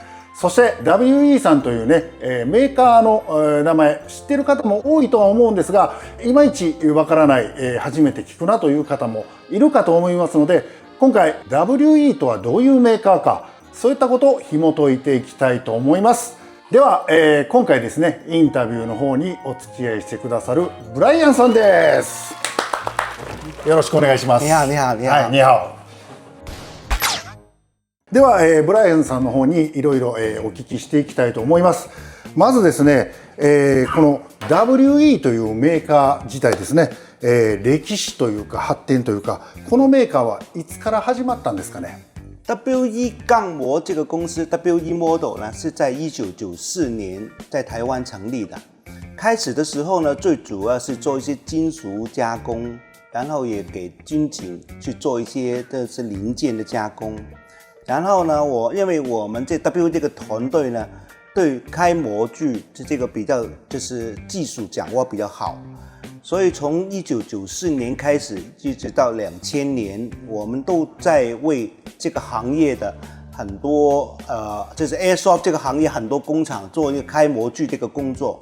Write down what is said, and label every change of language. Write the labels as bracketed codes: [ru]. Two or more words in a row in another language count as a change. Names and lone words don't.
[ja] そして WE さんというね、メーカーの名前知ってる方も多いとは思うんですが、いまいちわからない、初めて聞くなという方もいるかと思いますので、今回 WE とはどういうメーカーか、そういったことを紐解いていきたいと思います。では、今回ですね、インタビューの方にお付き合いしてくださるブライアンさんです。よろしくお願いします。 [zh] 你好，你好，你好。 [ja] はい、にはお。では、ブライアンさんの方にいろいろお聞きしていきたいと思います。まずですね、この WE というメーカー自体ですね、歴史というか発展というか、このメーカーはいつから始まったんですかね。 [zh] WE 钢模这个公司 WE Model 呢，是在1994年在台湾成立的。开始的时候呢，最主要是做一些金属加工，然后也给军警去做一些是零件的加工。然后呢，因为我们这 WE 这个团队呢，对开模具这个比较就是技术掌握比较好，所以从1994年开始一直到2000年，我们都在为这个行业的很多就是 Airsoft 这个行业很多工厂做一个开模具这个工作。